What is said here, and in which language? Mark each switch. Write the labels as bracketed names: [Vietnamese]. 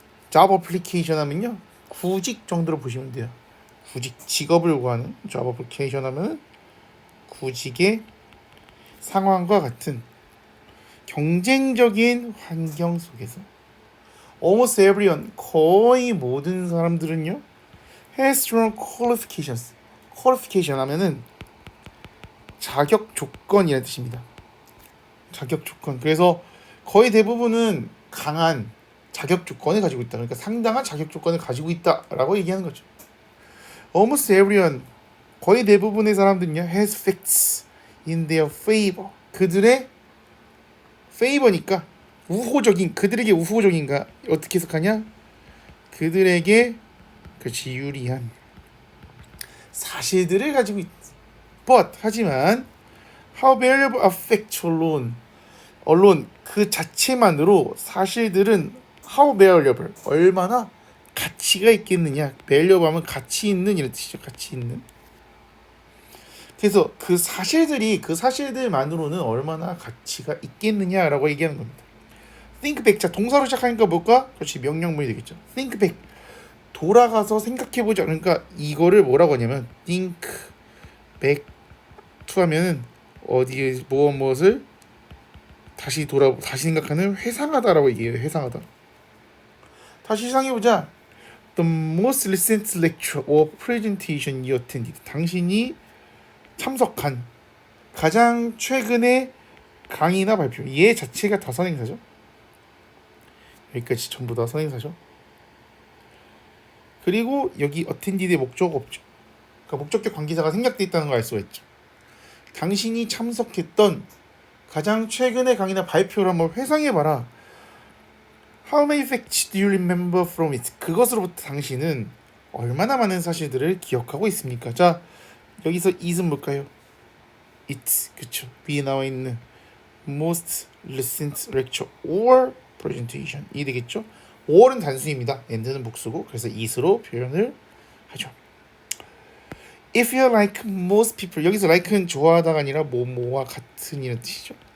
[Korean] job application 하면요, 구직 정도로 보시면 돼요. 구직, 직업을 구하는 job application 하면 구직의 상황과 같은 경쟁적인 환경 속에서 [English] almost everyone, [Korean] 거의 모든 사람들은요, [English] has strong qualifications. [Korean] qualification 하면은 자격 조건이라는 뜻입니다. 자격 조건. 그래서 거의 대부분은 강한 자격 조건을 가지고 있다. 그러니까 상당한 자격 조건을 가지고 있다라고 얘기하는 거죠. [English] almost everyone, [Korean] 거의 대부분의 사람들은요, [English] has facts in their favor. [Korean] 그들의 favor니까 우호적인, 그들에게 우호적인가 어떻게 해석하냐? 그들에게 그렇지, 유리한 사실들을 가지고 있. But 하지만 [English] how valuable a fact alone [Korean] 그 자체만으로 사실들은 [English] how valuable, [Korean] 얼마나 가치가 있겠느냐. valuable 하면 가치 있는 이런 뜻이죠. 가치 있는. 그래서 그 사실들만으로는 얼마나 가치가 있겠느냐라고 얘기하는 겁니다. [English] think back. [Korean] 자, 동사로 시작하니까 뭘까? 그렇지, 명령문이 되겠죠. think back, 돌아가서 생각해보자. 그러니까 이거를 뭐라고 하냐면 think back to 하면은 어디에 무엇을 다시 생각하는, 회상하다라고 얘기해요. 회상하다. 다시 회상해보자. [English] The most recent lecture or presentation you attended. [Korean] 당신이 참석한 가장 최근의 강의나 발표. 얘 자체가 다 선행사죠. 여기까지 전부 다 선행사죠. 그리고 여기 attended의 목적 없죠. 그러니까 목적격 관계사가 생략돼 있다는 걸 알 수가 있죠. 당신이 참석했던 가장 최근의 강의나 발표를 한번 회상해봐라. [English] How many facts do you remember from it? [Korean] 그것으로부터 당신은 얼마나 많은 사실들을 기억하고 있습니까? 자, 여기서 it은 뭘까요? it, 그쵸. 위에 나와 있는 [English] most recent lecture or presentation [Korean] 이 되겠죠. or은 단수입니다. and는 복수고, 그래서 it으로 표현을 하죠. [English] If you're like most people, [Korean] 여기서 like는 좋아하다가 아니라 뭐뭐와 같은 이런 뜻이죠.